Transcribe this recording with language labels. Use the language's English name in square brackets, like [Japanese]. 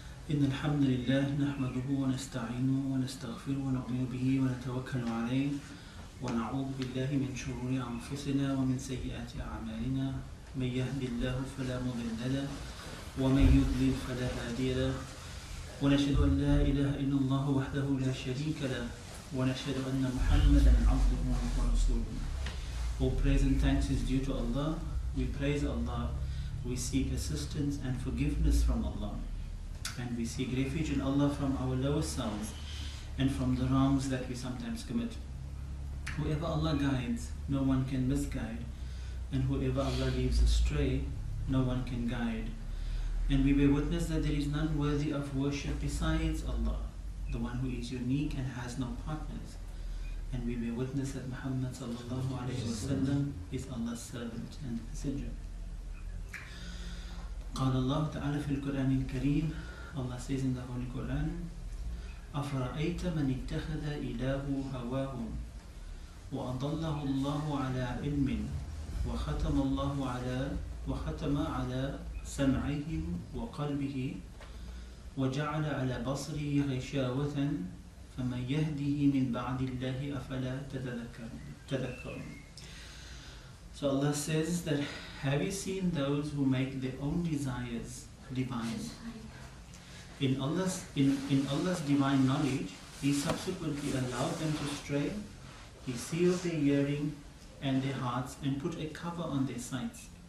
[Arabic] إن الحمد لله نحمده ونستعينه ونستغفره ونؤمن به ونتوكل عليه ونعوذ بالله من شرور أنفسنا ومن سيئات أعمالنا من يهد الله فلا مضل له ومن يضلل فلا هادي له ونشهد أن لا إله إلا الله وحده لا شريك له ونشهد أن محمدا عبده ورسوله. [English] All praise and thanks is due to Allah. We praise Allah, we seek assistance and forgiveness from Allah, and we seek refuge in Allah from our lowest selves and from the wrongs that we sometimes commit. Whoever Allah guides, no one can misguide, and whoever Allah leaves astray, no one can guide. And we bear witness that there is none worthy of worship besides Allah, the one who is unique and has no partners. And we bear witness that Muhammad sallallahu alayhi wasallam is Allah's servant and messenger. [Arabic] قال الله تعالى في القرآن الكريم, [English] Allah says in the Holy Quran, [Arabic] أَفَرَأَيْتَ مَنِ اتَّخَذَ إِلَهُ هَوَاهُ وَأَضَلَّهُ اللَّهُ عَلَى عِلْمٍ وختم على سمعه وقلبه وجعل على بصره غشاوة فمن يهده من بعد الله أفلا تذكرون. [English] So Allah says that, have you seen those who make their own desires divine? In Allah's divine knowledge, He subsequently allowed them to stray. He sealed their hearing and their hearts and put a cover on their sights.